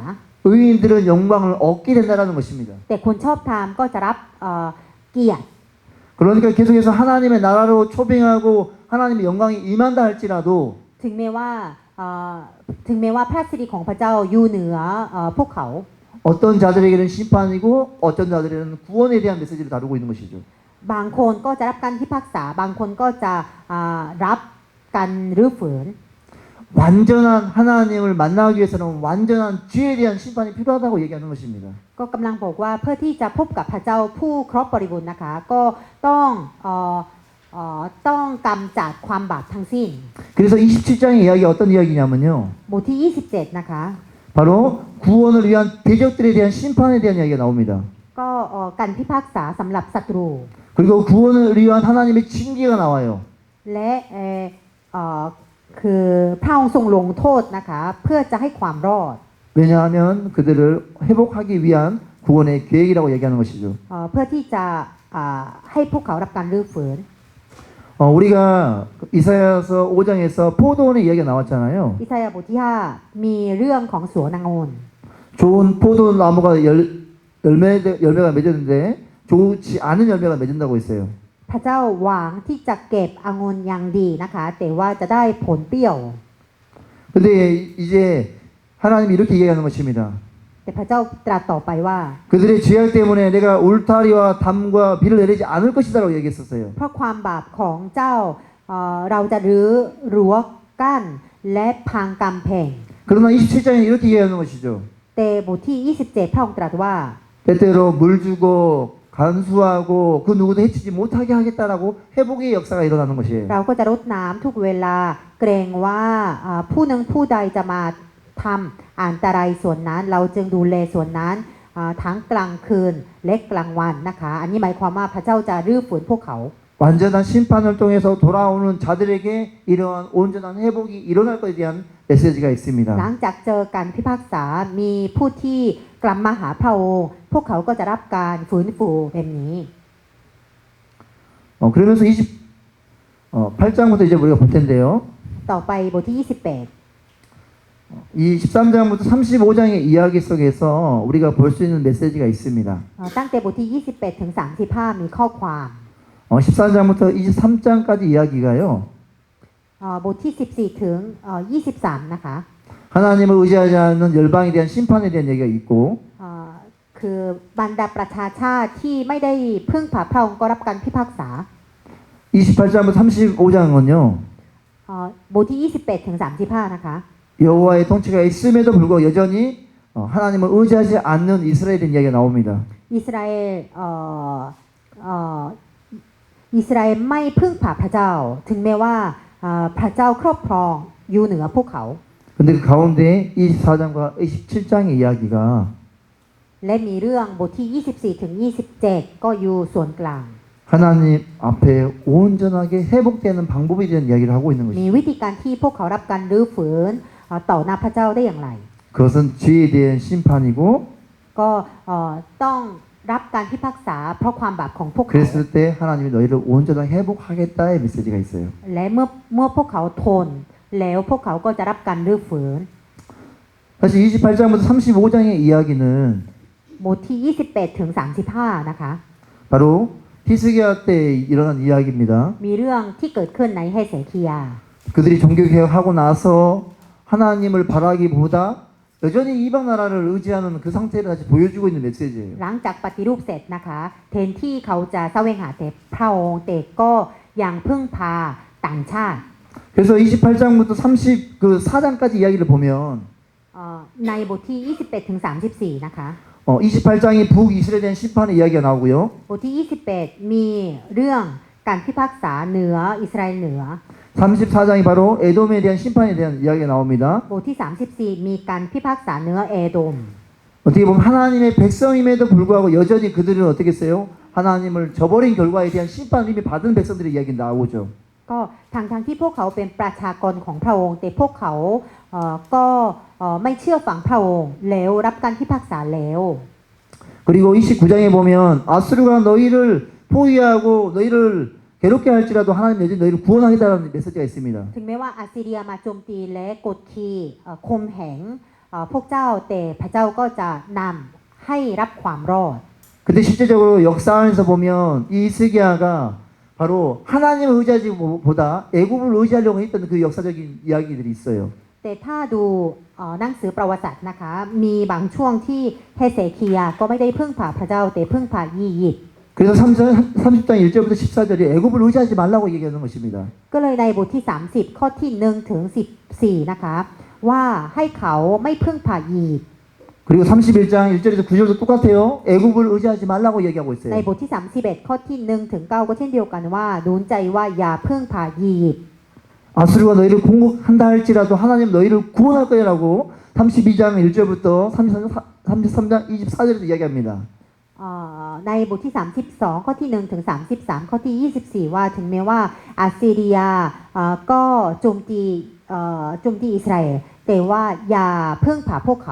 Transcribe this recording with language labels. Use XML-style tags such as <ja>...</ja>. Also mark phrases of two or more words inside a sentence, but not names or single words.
<ko>의인들은 영광을 얻게 된다는 것입니다.</ko> <th>แต่คนชอบธรรมก็จะรับเกียรติ</th> <ko>그러니까 계속해서 하나님의 나라로 초빙하고 하나님의 영광이 임한다 할지라도</ko> <th>ถึงแม้ว่าพระสิริของพระเจ้าอยู่เหนือพวกเขา</th> <ko>어떤 자들에게는 심판이고 어떤 자들에게는 구원에 대한 메시지를 다루고 있는 것이죠.</ko> <th>บางคนก็จะรับการพิพากษาบางคนก็จะรับการรื้อฝืน</th> <ko>완전한 하나님을 만나기 위해서는 완전한 죄에 대한 심판이 필요하다고 얘기하는 것입니다.</ko> <th>ก็กำลังบอกว่าเพื่อที่จะพบกับพระเจ้าผู้ครบบริบูรณ์นะคะก็ต้องกำจัดความบาปทั้งสิ้น</th> <ko>그래서 27장의 이야기가 어떤 이야기냐면요.</ko> <th>บทที่ 27 นะคะ</th> <ko>바로 구원을 위한 대적들에 대한 심판에 대한 이야기가 나옵니다.</ko> <th>ก็การพิพากษาสำหรับศัตรู</th> <ko>그리고 구원을 위한 하나님의 징계가 나와요.</ko> <th>และคือพระองค์ทรงลงโทษนะคะเพื่อจะให้ความรอด</th> <ko>왜냐하면 그들을 회복하기 위한 구원의 계획이라고 얘기하는 것이죠.</ko> <th>เพื่อที่จะให้พวกเขารับการรื้อฟื้น</th> <ko>우리가 이사야서 5장에서 포도원의 이야기가 나왔잖아요.</ko> <th>อิสยาห์บทที่ 5 มีเรื่องของสวนองุ่น</th> <ko>좋은 포도나무가 열매가 맺었는데 좋지 않은 열매가 맺는다고 했어요.</ko> <th>พระเจ้าหวังที่จะเก็บองุ่นอย่างดีนะคะแต่ว่าจะได้ผลเปรี้ยว</th> <ko>근데 이제 하나님이 이렇게 얘기하는 것입니다.</ko> <th>แต่พระเจ้าตรัสต่อไปว่า</th> <ko>그들의 죄악 때문에 내가 울타리와 담과 비를 내리지 않을 것이다라고 얘기했었어요.</ko> <th>เพราะความบาปของเจ้าเราจะรื้อรั้วกั้นและพังกำแพง</th> <ko>그러나 27장에 이렇게 얘기하는 것이죠.</ko> <th>แต่บทที่ 27 พระองค์ตรัสว่า</th> <ko>때때로 물 주고 간수하고 그 누구도 해치지 못하게 하겠다라고 회복의 역사가 일어나는 것이에요.</ko> <th>เราก็จะรดน้ำทุกเวลาเกรงว่าผู้หนึ่งผู้ใดจะมาทำอันตรายส่วนนั้นเราจึงดูแลส่วนนั้นทั้งกลางคืนและกลางวันนะคะอันนี้หมายความว่าพระเจ้าจะรื้อฟื้นพวกเขา</th> <ko>완전한 심판을 통해서 돌아오는 자들에게 이러한 온전한 회복이 일어날 것에 대한 메시지가</ko> <th>หลั</th> <ko>있습니다.</ko> <th>งจากเจอการพิพากษามีผู้ที่กลับมาหาพระองค์พวกเขาก็จะรับการฟื้นฟูแบบนี้</th> <ko>그러면서 28장부터 이제 우리가 볼 텐데요.</ko> <th>ต่อไปบทที่ 28</th> <ko>이 13장부터 35장의 이야기 속에서 우리가 볼 수 있는 메시지가 있습니다.</ko> <th>ตั้งแต่บทที่ 28 ถึง 35 มีข้อความ</th> <ko>14장부터 23장까지 이야기가요.</ko> <th>บทที่ 14 ถึง 23 นะคะ</th> <ko>하나님을 의지하지 않는 열방에 대한 심판에 대한 얘기가 있고</ko> <th>คือบรรดาประชาชาติที่ไม่ได้พึ่งพาพระองค์ก็รับการพิพากษา</th> <ko>28장부터 35장은요.</ko> <th>บทที่ 28 ถึง 35 นะคะ</th> <ko>여호와의 통치가 있음에도 불구하고 여전히 하나님을 의지하지 않는 이스라엘에 대한 이야기가 나옵니다.</ko> <th>อิสราเอลอิสราเอลไม่พึ่งพาพระเจ้าถึงแม้ว่าพระเจ้าครอบครองอยู่เหนือพวกเขา</th> <ko>근데 그 가운데 24장과 27장의 이야기가</ko> <th>และมีเรื่องบทที่ 24 ถึง 27 ก็อยู่ส่วนกลาง</th> <ko>하나님 앞에 온전하게 회복되는 방법에 대한 이야기를 하고 있는</ko> <th>มี</th> <ko>것입니다.</ko> <th>วิธีการที่พวกเขารับการรื้อฟื้นต่อหน้าพระเจ้าได้อย่างไร</th> <ko>그것은 죄에 대한 심판이고</ko> <th>ก็ต้องรับการพิพากษาเพราะความบาปของพวกเขา</th> <ko>그랬을 때 하나님이 너희를 온전하게 회복하겠다의 메시지가 있어요.</ko> <th>และเมื่อพวกเขาทนแล้วพวกเขาก็จะรับการรื้อฟื้น</th> <ko>사실 28장부터 35장의 이야기는</ko> <th>บทที่ 28 ถึง 35 นะคะ</th> <ko>바로 히스기야 때 일어난 이야기입니다.</ko> <th>มีเรื่องที่เกิดขึ้นในเฮเซคียา</th> <ko>그들이 종교개혁하고 나서 하나님을 바라기보다 여전히 이방 나라를 의지하는 그 상태를 다시 보여주고 있는 메시지예요.</ko> <th>หลังจากปฏิรูปเสร็จนะคะแทนที่เขาจะแสวงหาแต่พระองค์แต่ก็ยังพึ่งพาต่างชาติ</th> <ko>그래서 28장부터 34장까지 이야기를 보면</ko> <th>ในบทที่ 28 ถึง 34 นะคะ</th> <ko>28장이 북이스라엘에 대한 심판의 이야기가 나오고요.</ko> <th>บทที่ 28 มีเรื่องการพิพากษาเหนืออิสราเอลเหนือ</th> <ko>34장이 바로 에돔에 대한 심판에 대한 이야기가 나옵니다.</ko> <th>บทที่ 34 มีการพิพากษาเหนือเอโดม</th> <ko>어떻게 보면 하나님의 백성임에도 불구하고 여전히 그들은 어떻게 했어요? 하나님을 저버린 결과에 대한 심판을 이미 받은 백성들의 이야기 나오죠.</ko> <th>ก็ทั้งที่พวกเขาเป็นประชากรของพระองค์แต่พวกเขาก็ไม่เชื่อฟังพระองค์แล้วรับการพิพากษาแล้ว</th> <ko>그리고 29장에 보면 아수르가 너희를 포위하고 너희를 괴롭게 할지라도 하나님 여전히 너희를 구원하겠다는 메시지가 있습니다.</ko> <th>ถึงแม้ว่าอาสซีเรียมาโจมตีและกดขี่ข่มเหงพวกเจ้าแต่พระเจ้าก็จะนำให้รับความรอด</th> <ko>근데 실제적으로 역사 안에서 보면 이 히스기야가 바로 하나님을 의지하지보다 애굽을 의지하려고 했던 그 역사적인 이야기들이 있어요.</ko> <th>แต่ถ้าดูหนังสือประวัติศาสตร์นะคะมีบางช่วงที่เฮเซคียาก็ไม่ได้พึ่งพาพระเจ้าแต่พึ่งพาอียิปต์</th> <ko>그래서 30장 1절부터 14절이 애굽을 의지하지 말라고 얘기하는 것입니다.</ko> <th>ก็เลยในบทที่ 30 ข้อที่1ถึง14นะคะว่าให้เขาไม่พึ่งพาอียิปต์</th> <ko>그리고 31장 1절에서 9절도 똑같아요. 애굽을 의지하지 말라고 얘기하고</ko> <th>ใน</th> <ko>있어요.</ko> <th>บทที่ 31 ข้อที่1ถึง9ก็เช่นเดียวกันว่าหนุนใจว่าอย่าพึ่งพาอียิปต์</th> <ko>아수르가 너희를 공격한다 할지라도 하나님 너희를 구원할 거라고 32장 1절부터 33장 24절에도 이야기합니다.</ko> <th>ในบทที่ 32 ข้อที่1ถึง33 ข้อที่ 24 ว่าถึงแม้ว่าอาสซีเรียก็โจมตีอิสราเอลแต่ว่าอย่าพึ่งพาพวกเขา</th>